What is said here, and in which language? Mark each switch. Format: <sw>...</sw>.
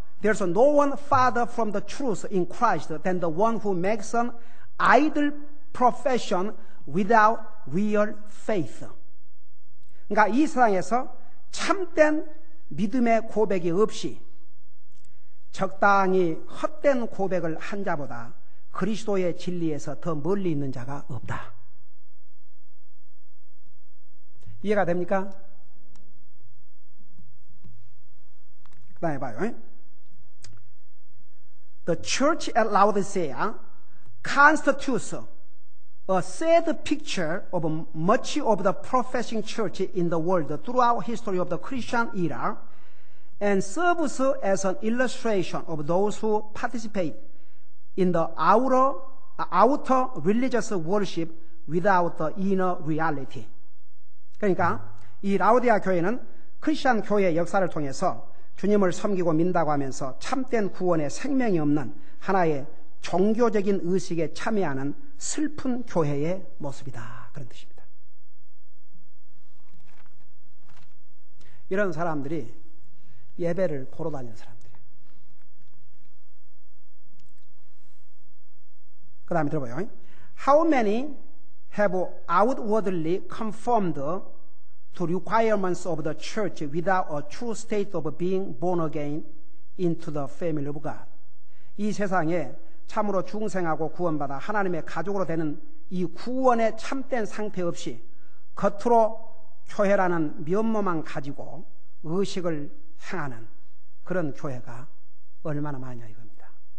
<en>There's no one farther from the truth in Christ than the one who makes an idle profession without real faith.</en> <ko>그러니까 이 세상에서 참된 믿음의 고백이 없이 적당히 헛된 고백을 한 자보다 그리스도의 진리에서 더 멀리 있는 자가 없다. 이해가 됩니까? 그 다음에 봐요.</ko> <en>The church at Laodicea constitutes a sad picture of much of the professing church in the world throughout history of the Christian era and serves as an illustration of those who participate in the outer religious worship without the inner reality.</en> <ko>그러니까 이 라오디아 교회는 크리스천 교회의 역사를 통해서 주님을 섬기고 믿는다고 하면서 참된 구원에 생명이 없는 하나의 종교적인 의식에 참여하는 슬픈 교회의 모습이다. 그런 뜻입니다. 이런 사람들이 예배를 보러 다니는 사람들이에요. 그 다음에 들어봐요.</ko> <en>How many have outwardly conformed to requirements of the church without a true state of being born again into the family of God?</en> <ko>이 세상에 참으로 중생하고 구원받아 하나님의 가족으로 되는 이 구원의 참된 상태 없이 겉으로 교회라는 면모만 가지고 의식을 행하는 그런 교회가 얼마나 많냐 이겁니다.</ko>